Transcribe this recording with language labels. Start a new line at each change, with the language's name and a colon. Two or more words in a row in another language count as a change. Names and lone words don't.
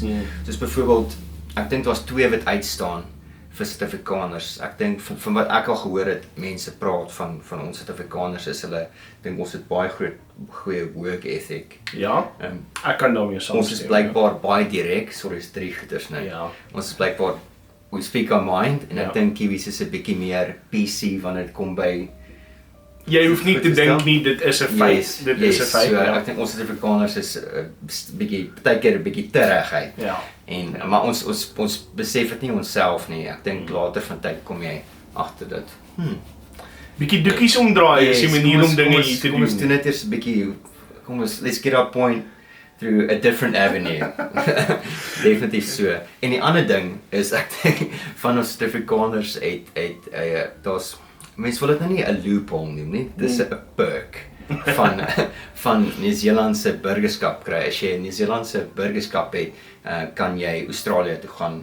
Afrikaans: Soos byvoorbeeld, ek dink daar's twee wat uitstaan vir Suid-Afrikaners. Ek dink van wat ek al gehoor het, mense praat van ons Suid-Afrikaners is hulle, dink ons het baie goeie
English: work ethic.
Afrikaans: Ja, ek kan daarmee saamstem. Ons is blykbaar baie direk, sorry, is drie goeders nou. Ja. Ons is blykbaar,
English: we speak our mind,
Afrikaans: en Ja. ek dink Kiwis is 'n bietjie meer PC wanneer dit kom by Jy hoef nie te dink nie, dit is 'n feit. Dit is 'n feit, so, ja. ek dink ons Suid-Afrikaners is bietjie, baie keer 'n bietjie te reguit. Ja. Maar ons besef dit nie onsself nie. Ek dink later van tyd kom jy agter dit. Bietjie doekies omdraai is die manier om dinge hier te Kom ons doen doen. net eers 'n bietjie,
English: let's get our point through a different avenue.
Afrikaans: Definitief so. En die ander ding is, ek dink, van ons Suid-Afrikaners daar's, mense wil dit nou nie 'n loophole noem nie, dis 'n perk van Nieu-Seelandse burgerskap kry. As jy 'n Nieu-Seelandse burgerskap het, kan jy Australië toe gaan